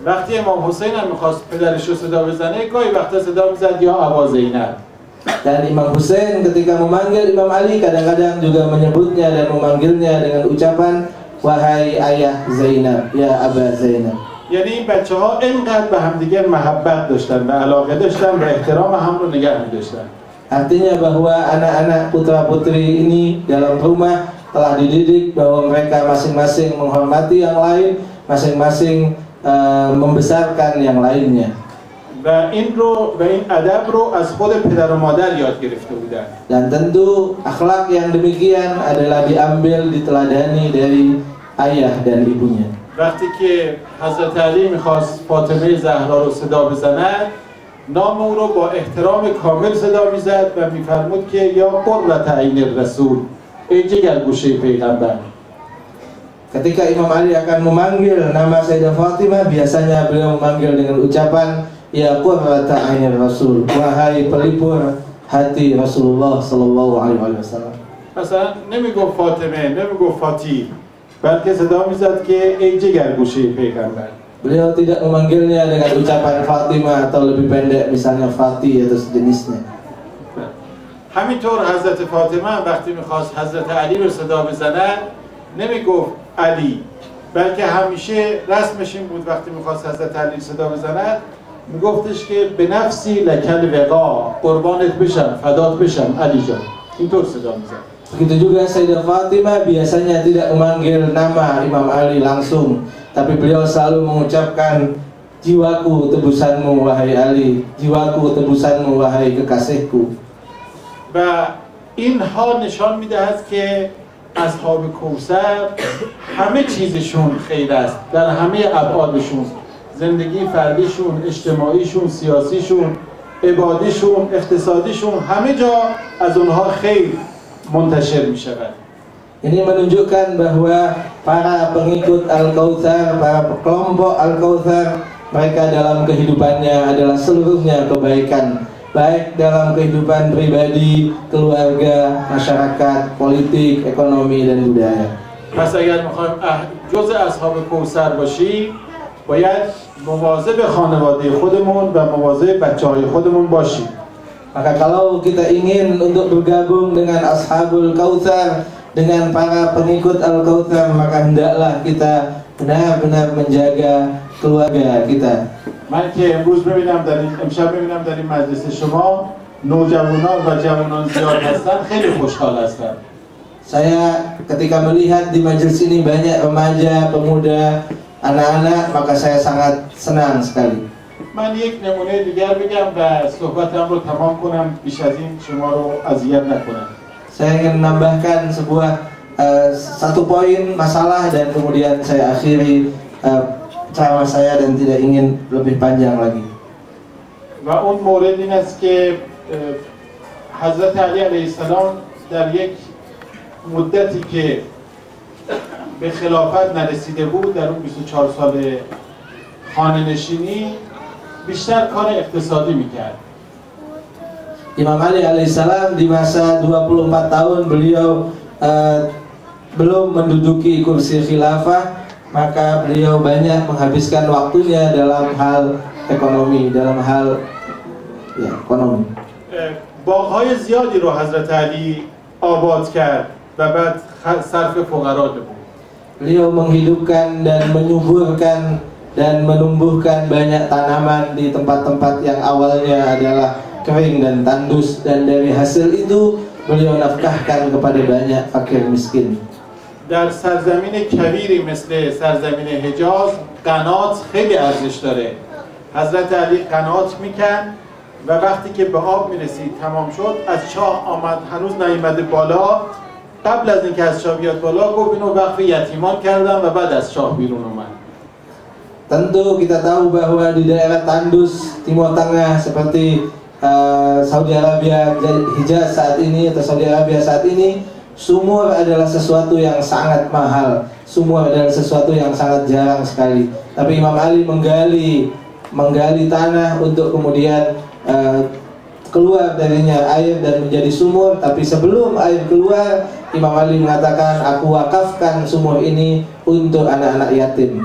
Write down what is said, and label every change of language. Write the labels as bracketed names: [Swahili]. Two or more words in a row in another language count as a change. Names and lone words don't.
[Persian] وقتی امام حسین هم میخواست پدرش رو صدا بزنه گاهی وقتا صدا میزد [Arabic] یا ابا زینب. [Indonesian] Dan Imam Hussein ketika memanggil Imam Ali kadang-kadang juga menyebutnya dan memanggilnya dengan ucapan wahai ayah Zainab, [Arabic] يا أبا زينب. [Persian] یعنی این بچه ها اینقدر به همدیگر محبت داشتن و علاقه داشتن و احترام هم رو نگه می‌داشتن. [Indonesian] Artinya bahwa anak-anak putra-putri ini dalam rumah telah dididik bahwa mereka masing-masing menghormati yang lain, masing-masing membesarkan yang lainnya. [Persian] و این ادب رو از خود پدر و مادر یاد گرفته بودن. [Indonesian] Dan tentu akhlak yang demikian adalah diambil diteladani dari ayah dan ibunya. [Persian] وقتی که حضرت علی میخواست فاطمه زهرا رو صدا بزند نام او رو با احترام کامل صدا میزد و میفرمود که [Arabic] یا قرة عین الرسول، [Persian] ای جگرگوشه پیغمبر. [Indonesian] Ketika Imam Ali akan memanggil nama Sayyidah Fatimah, biasanya beliau memanggil dengan ucapan [Arabic] يا قرة عين الرسول, [Indonesian] wahai pelipur hati Rasulullah [Arabic] صلى الله عليه وسلم. [Persian] مثلا نمیگفت فاطمه، نمیگفت فاتی، بلکه صدا میزد که ای جگرگوشه پیغمبر. [Indonesian] Beliau tidak memanggilnya dengan ucapan Fatimah atau lebih pendek misalnya Fati atau sejenisnya. [Persian] همینطور حضرت فاطمه وقتی میخواست حضرت علی رو صدا بزند نمیگفت علی، بلکه همیشه رسمش این بود وقتی میخواست حضرت علی صدا بزند میگفتش که [Arabic] به نفسی لکل وقا، [Persian] قربانت بشم، فدات بشم علی جان. اینطور صدا میزد. [Indonesian] Begitu juga Sayyidah Fatimah biasanya tidak memanggil nama Imam Ali langsung, tapi beliau selalu mengucapkan jiwaku tebusanmu wahai Ali, jiwaku tebusanmu wahai kekasihku. [Persian] و اینها نشان میدهد که اصحاب کوثر همه چیزشون خیر است در همه ابعادشون، زندگی فردیشون، اجتماعیشون، سیاسیشون، عبادیشون، اقتصادیشون، همه جا از اونها خیر منتشر می شود. [Indonesian] Ini menunjukkan bahwa para pengikut Al-Kautsar, para kelompok Al-Kautsar, mereka dalam kehidupannya adalah seluruhnya kebaikan, baik dalam kehidupan pribadi, keluarga, masyarakat, politik, ekonomi dan budaya. [Persian] پس اگر میخوایم جزء اصحاب کوثر باشیم باید مواظب خانواده خودمون و مواظب بچه‌های خودمون باشیم. [Indonesian] Maka kalau kita ingin untuk bergabung dengan Ashabul Kautsar, dengan para pengikut Al-Kautsar, maka hendaklah kita benar-benar menjaga keluarga kita. [Persian] من که امروز امشب ببینم در این مجلس شما نوجوانان و جوانان زیاد هستن خیلی خوشحال هستم. [Indonesian] Saya ketika melihat di majelis ini banyak remaja, pemuda, anak-anak, maka saya sangat senang sekali. [Persian] من یک نمونه دیگر بگم و صحبتم رو تمام کنم، بیش از این شما رو اذیت نکنم. [Indonesian] Saya ingin menambahkan satu poin masalah dan kemudian saya akhiri ceramah saya dan tidak ingin lebih panjang lagi. [Persian] و اون مورد این است که حضرت علی [Arabic] علیه السلام [Persian] در یک مدتی که به خلافت نرسیده بود، در اون 24 سال خانه نشینی بیشتر کار اقتصادی میکرد. [Indonesian] Imam Ali alaihissalam di masa 24 tahun beliau belum menduduki kursi khilafah, maka beliau banyak menghabiskan waktunya dalam hal ekonomi, dalam hal ekonomi. [Persian] باغ‌های زیادی رو حضرت علی آباد کرد و بعد صرف فقرا بود. [Indonesian] Beliau menghidupkan dan menyuburkan dan menumbuhkan banyak tanaman di tempat-tempat yang awalnya adalah kering dan tandus, dan dari hasil itu beliau nafkahkan kepada banyak fakir miskin. [Persian] در سرزمین کبیری مثل سرزمین حجاز قنات خیلی ارزش داره. حضرت علی قنات میکن و وقتی که به آب میرسید تمام شد، از چاه آمد، هنوز نیامده بالا، قبل از اینکه از چاه بیاد بالا گفت اینو وقف یتیمان کردم و بعد از چاه بیرون اومد. [Indonesian] Tentu kita tahu bahwa di daerah tandus Timur Tengah seperti Saudi Arabia, Hijaz saat ini atau Saudi Arabia saat ini, sumur adalah sesuatu yang sangat mahal. Sumur adalah sesuatu yang sangat jarang sekali. Tapi Imam Ali menggali tanah untuk kemudian keluar darinya air dan menjadi sumur, tapi sebelum air keluar, Imam Ali mengatakan, aku wakafkan sumur ini untuk anak-anak yatim.